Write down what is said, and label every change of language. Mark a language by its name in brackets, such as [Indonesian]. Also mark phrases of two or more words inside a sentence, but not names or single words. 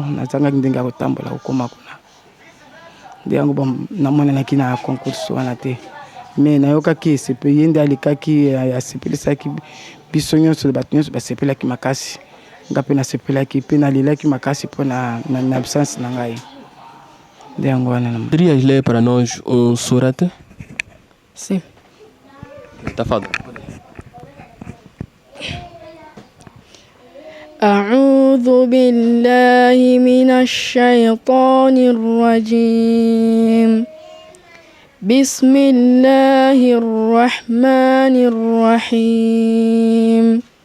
[Lingala] Nazangaki ndenge ya kotambola kokoma kuna, nde yango namonanaki na concours wana te. Me nayokaki esepe ye nde alekaki asepelisaki biso nyonso, bato nyonso basepelaki makasi, nga mpe nasepelaki mpe nalelaki makasi mpo na absence na ngai. Nde yango wana. [Portuguese] Poderias ler para nós surat? Sim. [Arabic] Tafadhal. أعوذ بالله من الشيطان الرجيم. بسم الله الرحمن الرحيم.